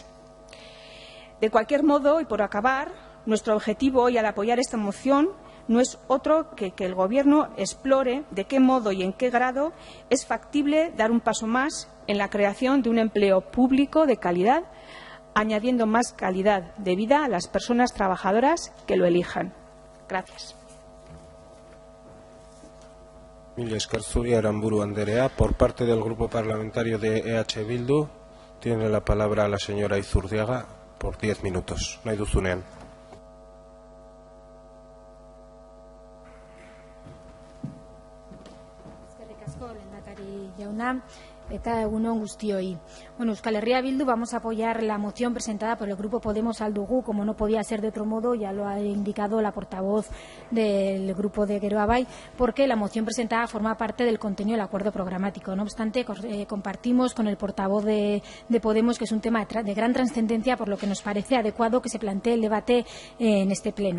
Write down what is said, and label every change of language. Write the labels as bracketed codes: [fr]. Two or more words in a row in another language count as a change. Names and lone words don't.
[es] De cualquier modo, y por acabar, nuestro objetivo hoy al apoyar esta moción no es otro que el Gobierno explore de qué modo y en qué grado es factible dar un paso más en la creación de un empleo público de calidad, añadiendo más calidad de vida a las personas trabajadoras que lo elijan. Gracias. [eu] Mila esker zuri Aranburu Anderea. [es] Por parte del Grupo Parlamentario de EH Bildu, tiene la palabra la señora Izurdiaga. por 10 minutos. [eu] Nahi duzunean. Eskerrik asko, lehendakari jauna, eta egun on guztioi. [es] Bueno, Euskal Herria Bildu vamos a apoyar la moción presentada por el Grupo Podemos Aldugu, como no podía ser de otro modo, ya lo ha indicado la portavoz del Grupo de Geroa Bai, porque la moción presentada forma parte del contenido del acuerdo programático. No obstante, compartimos con el portavoz de Podemos que es un tema de gran trascendencia, por lo que nos parece adecuado que se plantee el debate en este pleno.